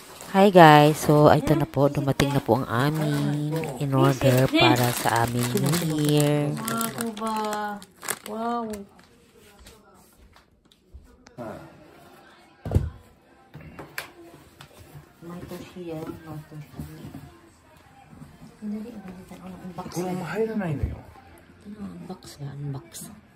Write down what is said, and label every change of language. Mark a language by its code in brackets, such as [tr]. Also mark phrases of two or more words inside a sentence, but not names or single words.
[tl] Hi guys, so ito na po, dumating na po ang aming in order para sa aming New Year. Wow. May toshiya, may toshiya. Hindi, unbox. [ja] このまま入らないのよ。 [tl] Unbox ya, unbox.